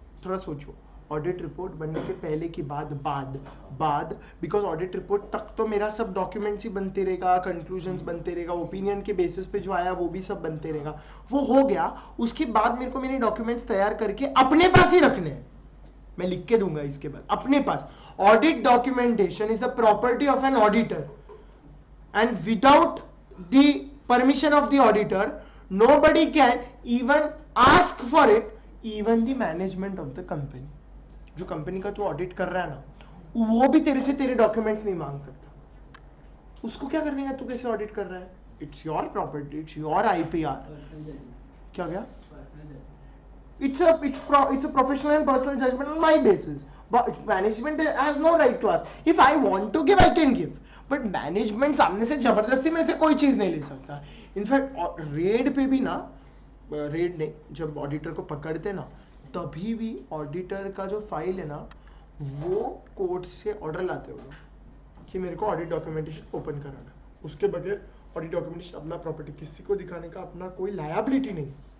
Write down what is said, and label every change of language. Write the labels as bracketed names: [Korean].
[Hindi] थोड़ा सोचो, audit report बनने के पहले की बाद बिकॉज ऑडिट रिपोर्ट तक तो मेरा सब डॉक्यूमेंट्स ही बनते रहेगा, कंक्लूजन्स बनते रहेगा, ओपिनियन के बेसिस पे जो आया वो भी सब बनते रहेगा। वो हो गया, उसके बाद मेरे को मेरे डॉक्यूमेंट्स तैयार करके अपने पास ही रखने हैं, मैं लिख के दूंगा इसके बाद अपने पास। [English] Audit documentation is the property of an auditor and without the permission of the auditor nobody can even ask for it, even the management of the company। [Hindi] जो कंपनी का तू ऑडिट कर रहा है ना, वो भी तेरे से तेरे डॉक्यूमेंट्स नहीं मांग सकता। उसको क्या करने का, तू कैसे ऑडिट कर रहा है? [English] It's your property, it's your IPR। क्या it's a professional and personal judgment on my basis, but management has no right to ask. If I want to give I can give, [Hindi] but management सामने से जबरदस्ती मेरे से कोई चीज नहीं ले सकता। इनफैक्ट रेड पे भी ना, रेड नहीं, जब ऑडिटर को पकड़ते ना तभी भी ऑडिटर का जो फाइल है ना वो कोर्ट से ऑर्डर लाते हो कि मेरे को ऑडिट डॉक्यूमेंटेशन ओपन कराना, उसके बगैर ऑडिट डॉक्यूमेंटेशन अपना प्रॉपर्टी किसी को दिखाने का अपना कोई लायबिलिटी नहीं।